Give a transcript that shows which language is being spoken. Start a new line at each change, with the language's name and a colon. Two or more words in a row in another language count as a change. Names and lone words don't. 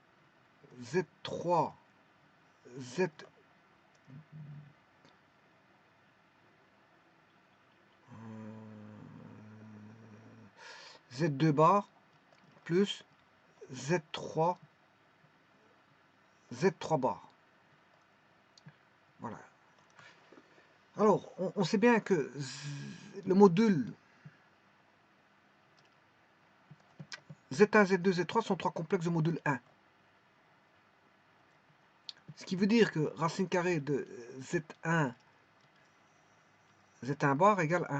French: Z3 Z Z2 bar plus Z3 Z3 bar. Voilà. Alors, on sait bien que le module Z1, Z2, Z3 sont trois complexes de module 1. Ce qui veut dire que racine carrée de Z1 bar égale 1.